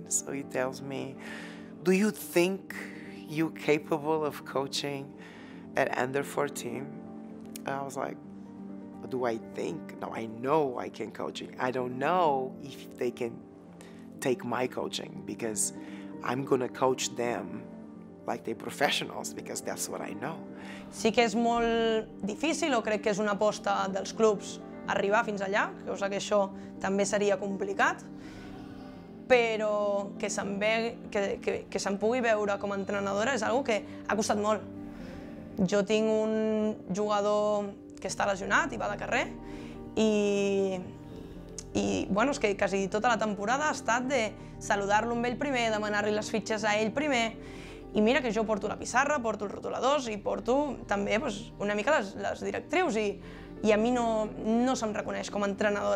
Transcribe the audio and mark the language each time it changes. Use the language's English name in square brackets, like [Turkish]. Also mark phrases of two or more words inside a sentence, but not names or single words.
[English] So he tells me, do you think you're capable of coaching at under 14? And I was like, do I think? No, I know I can coaching. I don't know if they can take my coaching because I'm going to coach them like they're professionals because that's what I know. [Catalan] Sí que és molt difícil, o crec que és una aposta dels clubs arribar fins allà, cosa que això també seria complicat, però que se'm pugui veure com a entrenadora és una que ha costat molt. Jo tinc un jugador que està lesionat i va de carrer i bueno, és que quasi tota la temporada ha estat de saludar-lo amb ell primer, demanar-li les fitxes a ell primer, i mira que jo porto la pissarra, porto els rotuladors i porto també una mica les directrius i a mi no se'm reconeix com a entrenadora.